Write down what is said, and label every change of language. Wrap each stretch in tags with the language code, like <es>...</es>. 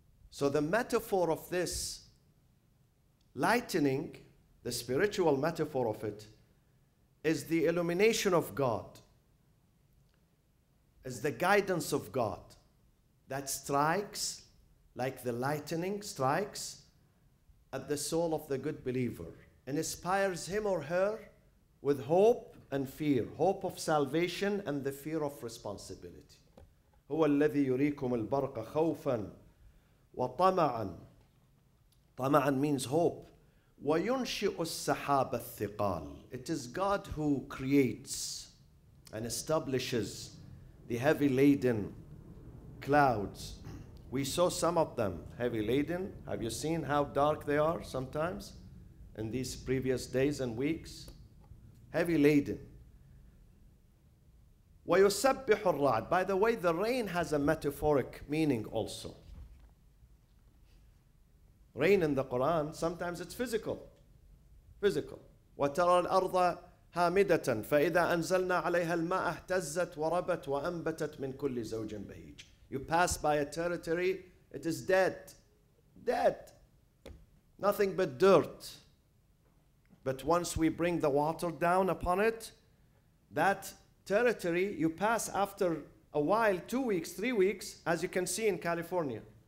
<en>So the metaphor of this lightening, the spiritual metaphor of it, is the illumination of God, is the guidance of God that strikes, like the lightning strikes, at the soul of the good believer and inspires him or her with hope and fear, hope of salvation and the fear of responsibility.</en> <ar>هو الذي يريكم البرق خوفا وطمعا.</ar> <en>طمعا means hope.</en> <ar>وينشئ السحاب الثقال.</ar> <en>It is God who creates and establishes the heavy laden clouds. We saw some of them heavy laden. Have you seen how dark they are sometimes in these previous days and weeks? Heavy laden.</en> <ar>ويسبح الرعد.</ar> <en>By the way, the rain has a metaphoric meaning also. Rain in the Quran, sometimes it's physical. Physical.</en> <ar>وترى الأرض هامدة فإذا أنزلنا عليها الماء اهتزت وربت وأنبتت من كل زوج بهيج.</ar> <en>You pass by a territory, it is dead. Dead. Nothing but dirt. But once we bring the water down upon it, that territory, you pass after a while, 2 weeks, 3 weeks, as you can see in California.</en>